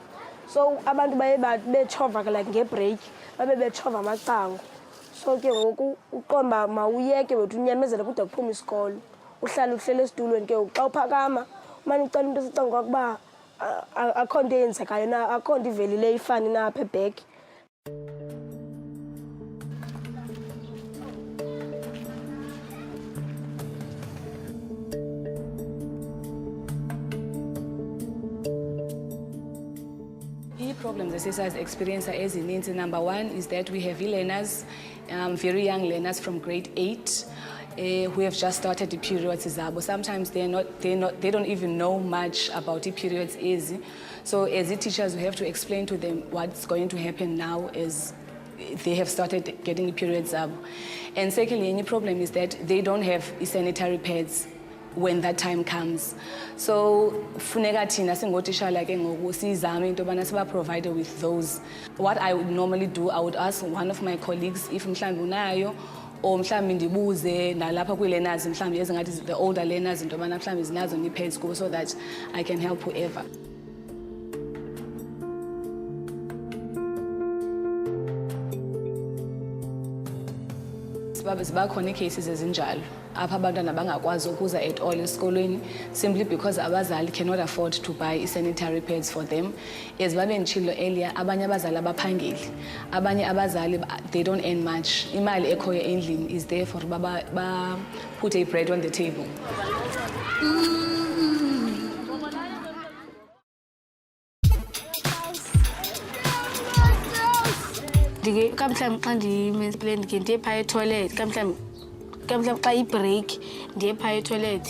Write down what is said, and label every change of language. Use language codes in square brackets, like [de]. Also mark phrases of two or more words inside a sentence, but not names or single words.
[xh] So abantu baye betshova ke like ngebreak babe betshova amacango. So ke ngoku uqomba mawuyeke wethu unyamezele kude kuphume isikolo, uhlale uhlele esitulweni ke xa uphakama umane ucela into esicango kwakuba akho nto eyenzekayo na, akho nto ivelile ifani na apha ebheki. [en] Problems the sisters experience as in number one is that we have learners, very young learners from grade 8 who have just started the periods. Sometimes they don't even know much about the periods easy. So as the teachers, we have to explain to them what's going to happen now as they have started getting the periods up. And secondly, any problem is that they don't have sanitary pads when that time comes. [xh] So funeka thina singotishala ke ngoku sizame into bana siba [en] provided with those. What I would normally do, I would ask one of my colleagues if [xh] mhlambi unayo [en] or [xh] mhlambi ndibuze nalapha kwi-learners mhlambi ezingathi [en] the older learners [xh] into bana mhlambi zinazo ni-pads kubo [en] so that I can help whoever. [xh] Ziba khona cases ezinjalo apha abantwana bangakwazi ukuza [en] at all esikolweni simply because abazali cannot afford to buy sanitary pads for them. [xh] As babe nditshilo earlier, abanye abazali abaphangeli, abanye abazali [en] they don't earn much. [xh] Imali ekhoyo endlini [en] is there for ba put a bread on the table. [xh] Kamhlawumbi xa ndimensplain ke ndiye phaa etoilet, kamhlawumbi xa ibreak ndiye phaa etoilet.